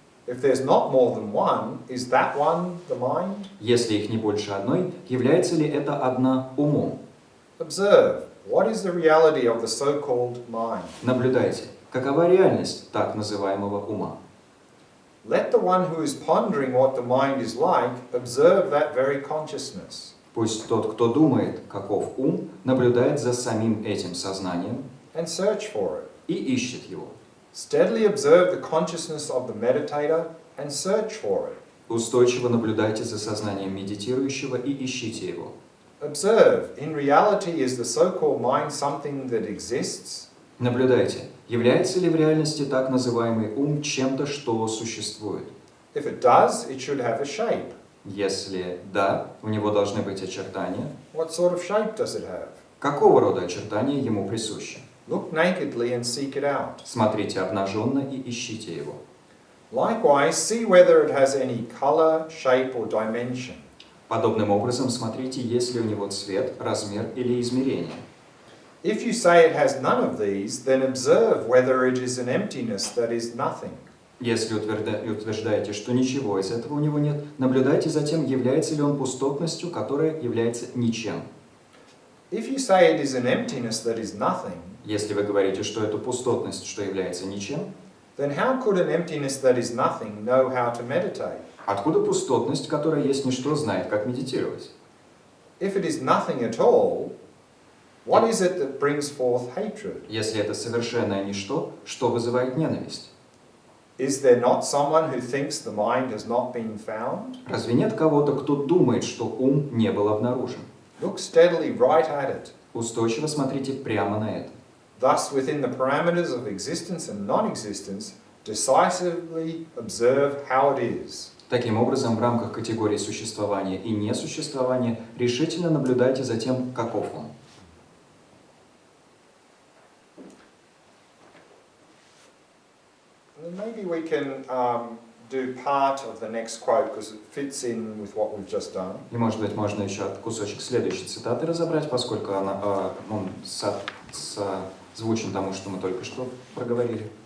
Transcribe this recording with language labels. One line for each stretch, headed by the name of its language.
English: If there's not more than one, is that one the mind?
Russian: Если их не больше одной, является ли это одна умом?
English: Observe, what is the reality of the so-called mind?
Russian: Наблюдайте, какова реальность так называемого ума.
English: Let the one who is pondering what the mind is like observe that very consciousness.
Russian: Пусть тот, кто думает, каков ум, наблюдает за самим этим сознанием
English: And search for it.
Russian: и ищет его.
English: Steadily observe the consciousness of the meditator and search for it.
Russian: Устойчиво наблюдайте за сознанием медитирующего и ищите его.
English: Observe, in reality, is the so-called mind something that exists?
Russian: Наблюдайте, является ли в реальности так называемый ум чем-то, что существует.
English: If it does, it should have a shape.
Russian: Если да, у него должны быть очертания.
English: What sort of shape does it have?
Russian: Какого рода очертания ему присущи?
English: Look nakedly and seek it out.
Russian: Смотрите обнаженно и ищите его.
English: Likewise, see whether it has any color, shape, or dimension.
Russian: Подобным образом смотрите, есть ли у него цвет, размер или измерение.
English: If you say it has none of these, then observe whether it is an emptiness that is nothing.
Russian: Если утверждаете, что ничего из этого у него нет, наблюдайте за тем, является ли он пустотностью, которая является ничем.
English: If you say it is an emptiness that is nothing,
Russian: Если вы говорите, что это пустотность, что является ничем,
English: then how could an emptiness that is nothing know how to meditate?
Russian: откуда пустотность, которая есть ничто, знает, как медитировать?
English: If it is nothing at all, what is it that brings forth hatred?
Russian: Если это совершенное ничто, что вызывает ненависть?
English: Is there not someone who thinks the mind has not been found?
Russian: Разве нет кого-то, кто думает, что ум не был обнаружен?
English: Look steadily right at it.
Russian: Устойчиво смотрите прямо на это.
English: Thus, within the parameters of existence and non-existence, decisively observe how it is.
Russian: Таким образом, в рамках категории существования и несуществования решительно наблюдайте за тем, каков он.
English: And maybe we can do part of the next quote because it fits in with what we've just done.
Russian: И, может быть, можно еще кусочек следующей цитаты разобрать, поскольку она созвучен тому, что мы только что проговорили.